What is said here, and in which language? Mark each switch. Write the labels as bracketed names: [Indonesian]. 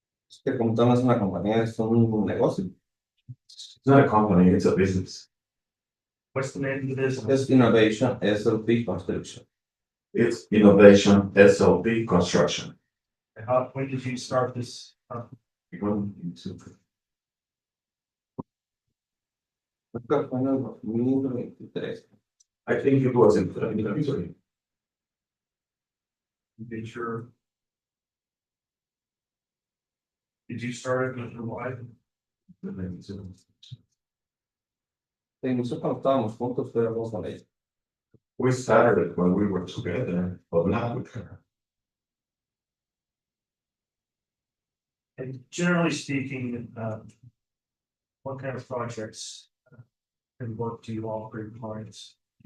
[Spanish] Es que como tal no es una compañía, es un negocio. [English] It's not a company, it's a business. What's the name of the business? [Spanish] Es Innovation SLP Construction. [English] It's Innovation SLP Construction. And when did you start this? [Spanish] Creo que fue en el 2023. [English] I think it was in 2023. Did you start it with your wife? [Spanish] Se inició cuando estábamos juntos, pero vamos con ella. [English] We started it when we were together, but not with her. And generally speaking, what kind of projects and work do you all for your clients?